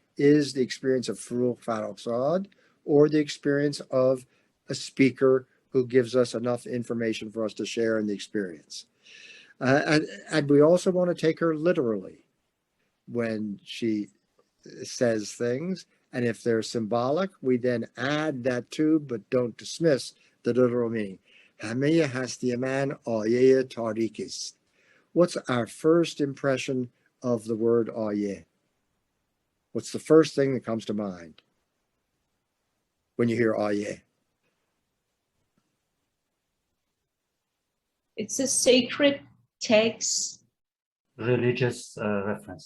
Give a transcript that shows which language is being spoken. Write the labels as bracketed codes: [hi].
[en] is the experience of Forugh or the experience of a speaker who gives us enough information for us to share in the experience. And we also want to take her literally when she says things. And if they're symbolic, we then add that to, but don't dismiss the literal meaning. [fa] همه هستی من آیه تاریک است. [en] What's our first impression of the word آیه? What's the first thing that comes to mind when you hear آیه? It's a sacred text. Religious reference.